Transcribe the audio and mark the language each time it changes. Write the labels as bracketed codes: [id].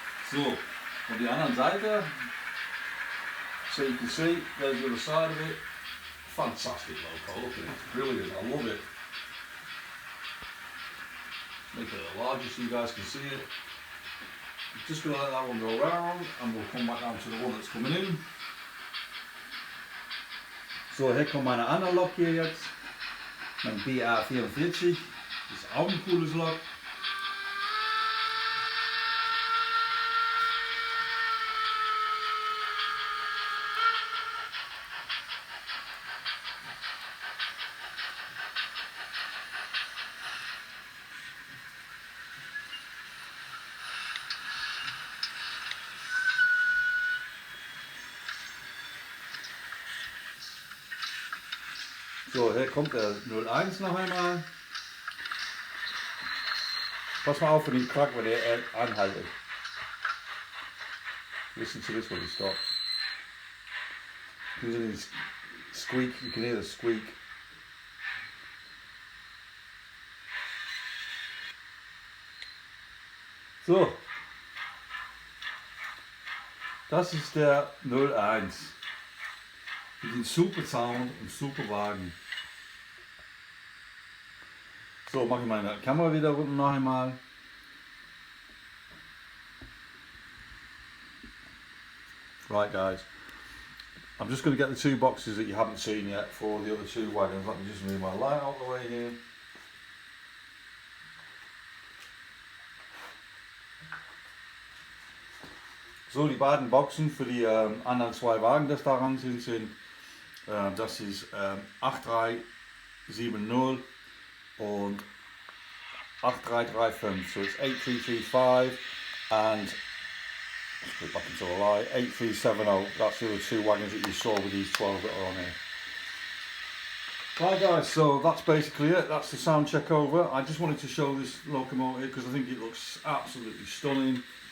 [en] So, on the other Seite, so you can see there's the other side of it. Fantastic loco, look at it, it's brilliant, I love it. Make it a little larger so you guys can see it. I'm just going to let that one go round and we'll come back down to the one that's coming in. [de] So, hier kommt meine andere Lok hier jetzt, mein BR44, das ist auch ein cooles Lok. So, hier kommt der 01 noch einmal. Pass mal auf für den Krack, wenn er anhaltet. [en] Listen to this when he stops. You can squeak, you can hear the squeak. [de] So, das ist der 01. Mit dem super Sound und super Wagen. So, mache ich meine Kamera wieder unten noch einmal. [en] Right guys, I'm just going to get the two boxes that you haven't seen yet for the other two wagons. Let me just move my light out of the way here. [de] So, die beiden Boxen für die anderen zwei Wagen, das daran sind das ist 8370 und 8335. [en] So it's 8335 and let's put it back into the light, 8370. That's the other two wagons that you saw with these 12 that are on here. Right guys, so that's basically it. That's the sound check over. I just wanted to show this locomotive because I think it looks absolutely stunning.